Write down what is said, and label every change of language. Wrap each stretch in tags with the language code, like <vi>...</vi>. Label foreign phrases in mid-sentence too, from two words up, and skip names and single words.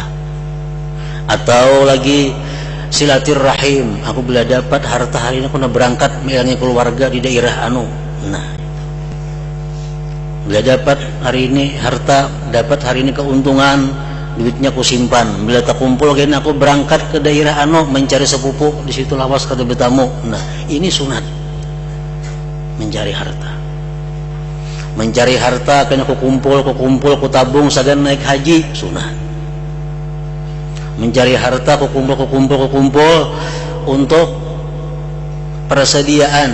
<ms>Atau lagi silaturahim, aku bila dapat harta hari ini aku nak berangkat melayani keluarga di daerah anu. Nah, bila dapat hari ini harta, dapat hari ini keuntungan, duitnya aku simpan. Bila tak kumpul gini aku berangkat ke daerah anu mencari sepupu, di situ</ms> <bjn>lawas kada bertamu.</bjn> <ms>Nah, ini sunat mencari harta. Mencari harta kena aku kumpul, aku tabung sagan naik haji, sunat. Mencari harta, aku kumpul untuk persediaan.</ms>